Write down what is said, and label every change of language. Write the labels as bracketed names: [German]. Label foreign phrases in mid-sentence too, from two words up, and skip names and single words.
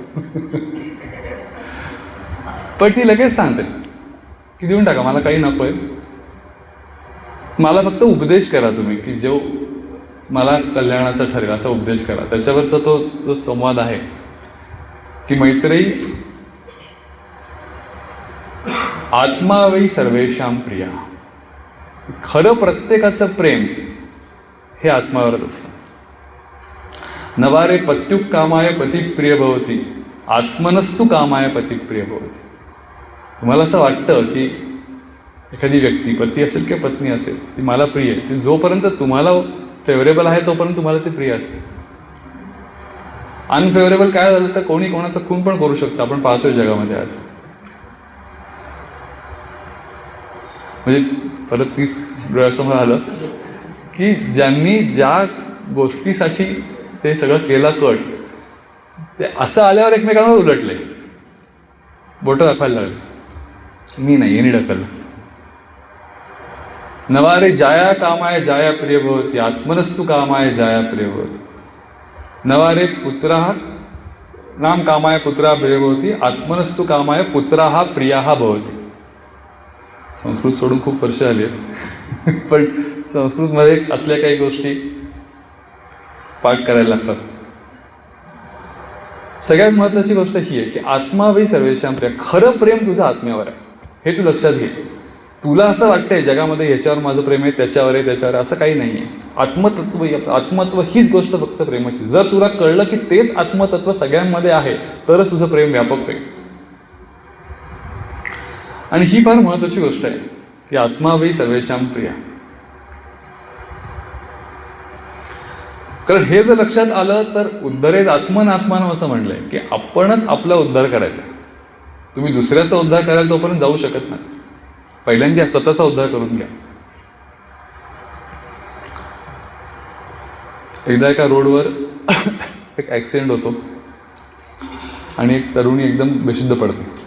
[Marathi] पण ती लगेच सांगते की देऊन टाका, मला काही नको आहे, मला फक्त उपदेश करा तुम्ही की जो मला कल्याणाचा ठरेल असा उपदेश करा. त्याच्यावरचा तो जो संवाद आहे की मैत्रेयी [Sanskrit] आत्मा वै सर्वेषां प्रिया. [Marathi] खरं प्रत्येकाचं प्रेम हे आत्मावरच असतं. [Sanskrit] नवारे पत्युक कामाय पतिप्रिय भवती, आत्मनस्तु कामाय पतिप्रिय भवती. [Marathi] तुम्हाला असं वाटतं की एखादी व्यक्ती, पती असेल किंवा पत्नी असेल, ती मला प्रिय आहे, ती जोपर्यंत तुम्हाला फेवरेबल आहे तोपर्यंत तुम्हाला ती प्रिय असते. अनफेवरेबल काय झालं तर कोणी कोणाचा खून पण करू शकतं, आपण पाहतोय जगामध्ये आज. म्हणजे परत तीच डोळ्यासमोर आलं की ज्यांनी ज्या गोष्टीसाठी ते सगळं केलं कट, ते असं आल्यावर एकमेकांना उलटले, बोटं दाखवायला लागले, मी नाही यांनी ढकललं. [Sanskrit] नवारे जाया कामाय जाया प्रिय भवती, आत्मनस्तु कामाय जाया प्रिय भवती. नवारे पुत्राः नाम कामाय पुत्रा प्रिय भवती, आत्मनस्तु कामाय पुत्राः प्रियाः भवती. [Marathi] संस्कृत सोडून खूप वर्ष आली आहेत, पण संस्कृतमध्ये असल्या काही गोष्टी पाठ करायला लागतात. सगळ्यात महत्त्वाची गोष्ट ही आहे की [Sanskrit] आत्मा वै सर्वेषां प्रिया. [Marathi] खरं प्रेम तुझं आत्म्यावर आहे हे तू लक्षात घे. तुला असं वाटतंय जगामध्ये याच्यावर माझं प्रेम आहे, त्याच्यावर आहे, त्याच्यावर, असं काही नाही आहे. आत्मतत्व हीच गोष्ट फक्त प्रेमाची. जर तुला कळलं की तेच आत्मतत्व सगळ्यांमध्ये आहे तरच तुझं प्रेम व्यापक होईल. आणि ही फार महत्त्वाची गोष्ट आहे की [Sanskrit] आत्मा वै सर्वेषां प्रिया. [Marathi] कारण हे जर लक्षात आलं तर [Sanskrit] उद्धरेत आत्मनात्मानं [Marathi] असं म्हणलंय की आपणच आपला उद्धार करायचा. तुम्ही दुसऱ्याचा उद्धार करायला तोपर्यंत जाऊ शकत नाही. पहिल्यांदा स्वतःचा उद्धार करून घ्या. एकदा एका रोडवर एक ॲक्सिडेंट होतो आणि एक तरुणी एकदम बेशुद्ध पडते.